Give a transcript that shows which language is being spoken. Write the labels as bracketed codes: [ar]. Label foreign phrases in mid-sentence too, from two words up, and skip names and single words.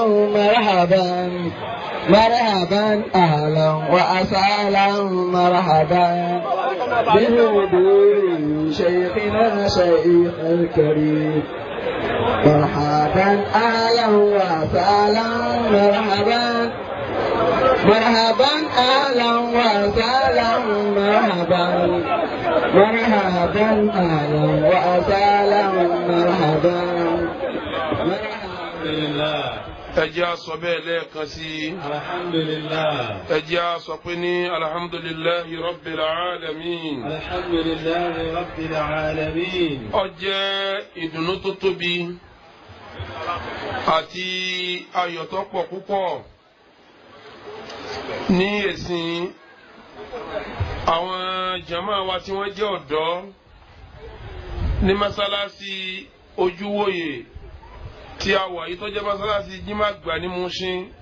[ar] مرحبا مرحبا أهلا وسهلا مرحبا بحضور شيخنا شيخ الكريم مرحبا أهلا وسهلا مرحبا مرحبا أهلا وسهلا مرحبا مرحبا أهلا وسهلا مرحبا الحمد لله. [yo] ẹjẹ́ a sọ bẹ́ẹ̀ lẹ́ẹ̀kan sí i. alhamdulillah. ẹjẹ́ a sọ pé ní [ar] الحمد لله رب العالمين. الحمد لله رب العالمين. [yo] Ó jẹ́ ìdùnnú tó tóbi àti ayọ̀ tó pọ̀ púpọ̀ ní ẹ̀sìn àwọn jama wa tí wọ́n jẹ́ ọ̀dọ́ ní mọ́sálásí Ojúwòye tí a wà yìí tó jẹ́ mọ́sálásí Jímàgbà ní Mùṣín